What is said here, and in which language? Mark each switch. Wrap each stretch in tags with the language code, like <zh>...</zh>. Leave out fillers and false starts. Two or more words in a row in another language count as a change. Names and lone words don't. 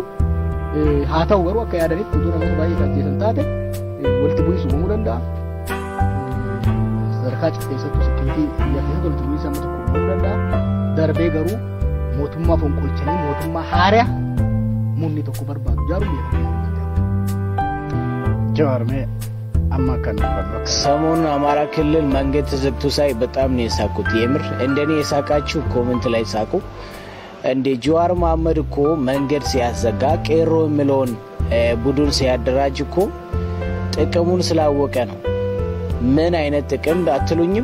<om>Haa ta'u garuu akka yaadanitti utuu namoota baay'ee ajjeesan taate walitti bu'iinsa uumamuu danda'a. Sadarkaa keessattuu seekuritii biyya keessatti walitti bu'iinsa amma tokko uumamuu danda'a. Darbee garuu mootummaa fonqolchanii mootummaa haaraa munni tokko barbaadu jaaruun beekamu. Jawaarmee amma kan</om> <am>ሰሞኑን አማራ ክልል መንገድ ተዘግቶ ሳይ በጣም ነው የሳቁት። የምር እንደኔ የሳቃችሁ ኮሜንት ላይ ሳቁ። እንደ ጀዋር መሐመድ እኮ መንገድ ሲያዘጋ ቄሮ የሚለውን ቡድን ሲያደራጅ እኮ ጥቅሙን ስላወቀ ነው። ምን አይነት ጥቅም አትሉኝም?</am>